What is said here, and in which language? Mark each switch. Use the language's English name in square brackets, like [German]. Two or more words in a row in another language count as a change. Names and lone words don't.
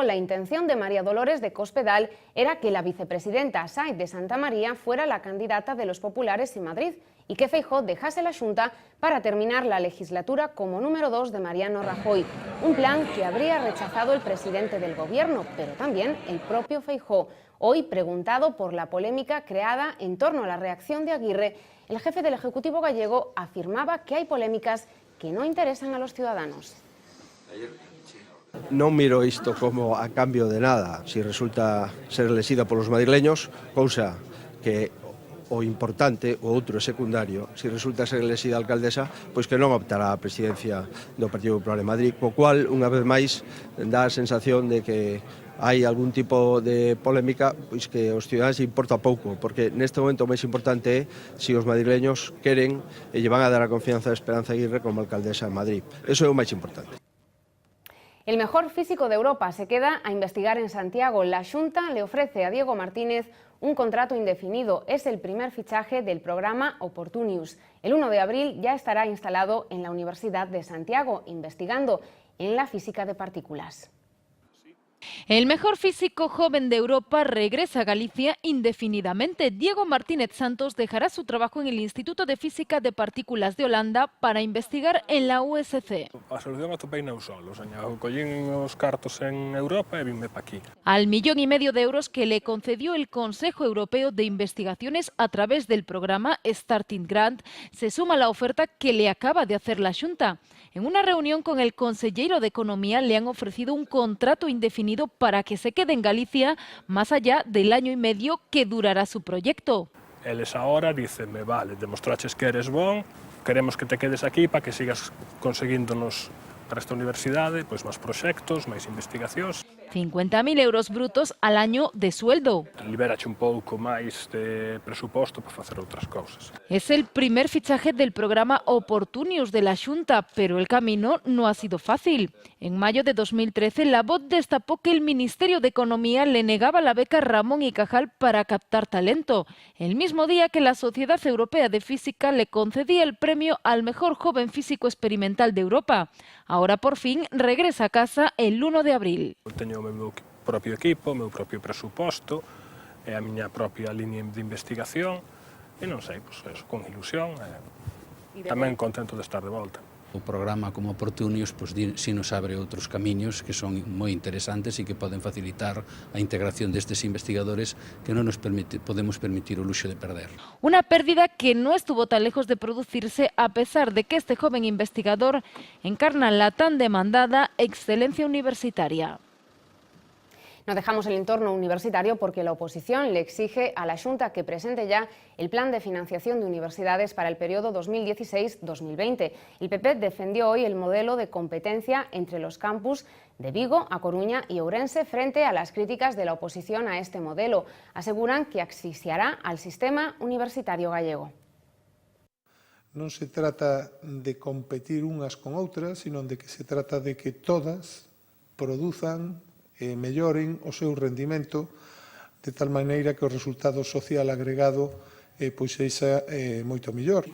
[Spanish] La intención de María Dolores de Cospedal era que la vicepresidenta Sáenz de Santamaría fuera la candidata de los populares en Madrid y que Feijóo dejase la Xunta para terminar la legislatura como número 2 de Mariano Rajoy. Un plan que habría rechazado el presidente del Gobierno, pero también el propio Feijóo. Hoy, preguntado por la polémica creada en torno a la reacción de Aguirre, el jefe del Ejecutivo gallego afirmaba que hay polémicas que no interesan a los ciudadanos. [Galician] Non miro isto como a cambio de nada. Si resulta ser elexida polos madrileños, cousa que o importante, o outro é secundario, si resulta ser elexida alcaldesa, pois que non optará a presidencia do Partido Popular en Madrid, co cual, unha vez máis, dá a sensación de que hai algún tipo de polémica pois que os ciudadanos importa pouco, porque neste momento o máis importante é se os madrileños queren e lle van a dar a confianza de Esperanza Aguirre como alcaldesa de Madrid. Eso é o máis importante. [Spanish] El mejor físico de Europa se queda a investigar en Santiago. La Xunta le ofrece a Diego Martínez un contrato indefinido. Es el primer fichaje del programa Opportunius. El 1 de abril ya estará instalado en la Universidad de Santiago, investigando en la física de partículas. El mejor físico joven de Europa regresa a Galicia indefinidamente. Diego Martínez Santos dejará su trabajo en el Instituto de Física de Partículas de Holanda para investigar en la USC. [Galician] A solución atopei eu solo, collín os cartos en Europa e vinme pa aquí. [Spanish] Al 1,5 millón de euros que le concedió el Consejo Europeo de Investigaciones a través del programa Starting Grant, se suma la oferta que le acaba de hacer la Xunta. En una reunión con el consellero de Economía le han ofrecido un contrato indefinido para que se quede en Galicia más allá del año y medio que durará su proyecto. [Galician] Eles ahora dicenme, vale, demostraches que eres bon, queremos que te quedes aquí para que sigas conseguíndonos para esta universidade, pois máis proxectos, máis investigacións. [Spanish] 50.000 euros brutos al año de sueldo. [Galician] Libérache un pouco máis de presuposto para facer outras cousas. [Spanish] Es el primer fichaje del programa Opportunius de la Xunta, pero el camino no ha sido fácil. En mayo de 2013, La Voz destapó que el Ministerio de Economía le negaba la beca Ramón y Cajal para captar talento, el mismo día que la Sociedad Europea de Física le concedía el premio al mejor joven físico experimental de Europa. Ahora por fin regresa a casa el 1 de abril. [Galician] Teño o meu propio equipo, o meu propio presuposto, e a miña propia línea de investigación, e non sei, pois eso, con ilusión, tamén contento de estar de volta. O programa como Opportunius si nos abre outros camiños que son moi interesantes e que poden facilitar a integración destes investigadores que non nos podemos permitir o luxo de perder. [Spanish] Una pérdida que no estuvo tan lejos de producirse a pesar de que este joven investigador encarna la tan demandada excelencia universitaria. No dejamos el entorno universitario porque la oposición le exige a la Xunta que presente ya el plan de financiación de universidades para el periodo 2016-2020. El PP defendió hoy el modelo de competencia entre los campus de Vigo, A Coruña y Ourense frente a las críticas de la oposición a este modelo. Aseguran que asfixiará al sistema universitario gallego. [Galician] Non se trata de competir unhas con outras, sino de que se trata de que todas produzan e melloren o seu rendimento de tal maneira que o resultado social agregado pois sexa moito mellor.